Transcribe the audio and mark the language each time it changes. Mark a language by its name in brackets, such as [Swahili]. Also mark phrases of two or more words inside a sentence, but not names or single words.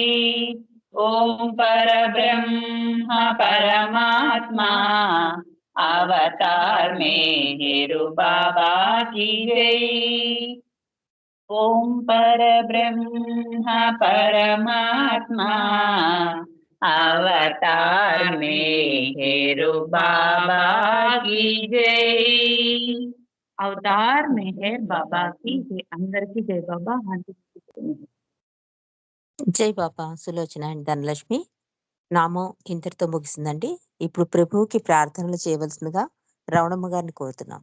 [Hindi] ओम परब्रह्म परमात्मा अवतार मेहेरु बाबा की जय। ओम परब्रह्म परमात्मा अवतार मेहेरु बाबा की जय। [Telugu] అవతార్ మెహర్ బాబాకి జై. అందరికీ జై బాబా. జై బాబా. సులోచన అండ్ ధనలక్ష్మి. నామం ఇంతటితో ముగిసిందండి. ఇప్పుడు ప్రభువుకి ప్రార్థనలు చేయవలసిందిగా రమణమ్మ గారిని కోరుతున్నాం.